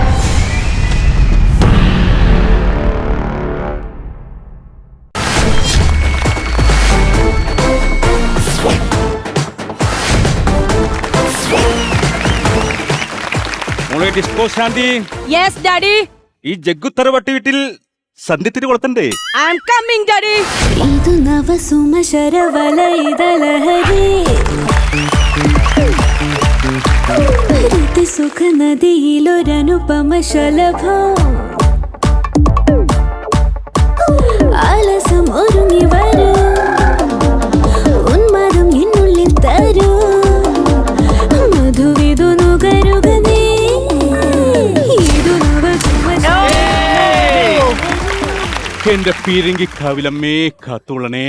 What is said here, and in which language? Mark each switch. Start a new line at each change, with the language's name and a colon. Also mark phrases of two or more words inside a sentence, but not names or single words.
Malayalam: ഡിസ്കോ ശാന്തി.
English: yes daddy.
Malayalam: ഈ ജഗ്ഗുത്തറവട്ടി വീട്ടിൽ സന്ധ്യത്തിന് കൊളുത്തണ്ടേ?
English: I am coming daddy.
Malayalam: ഇതു നവ സുമശരവലയദലഹരി പ്രീതി സുഖ നദിയിലൊരനുപമ ശലഭ ആലസം ഒരുങ്ങി വരൂ ഉന്മാദം എന്നുള്ളിൽ തരൂ മധുവിധു നുകരുക നീ ഇതു നവ എന്റെ പീരങ്കി കാവിലമ്മേ കാത്തോളണേ.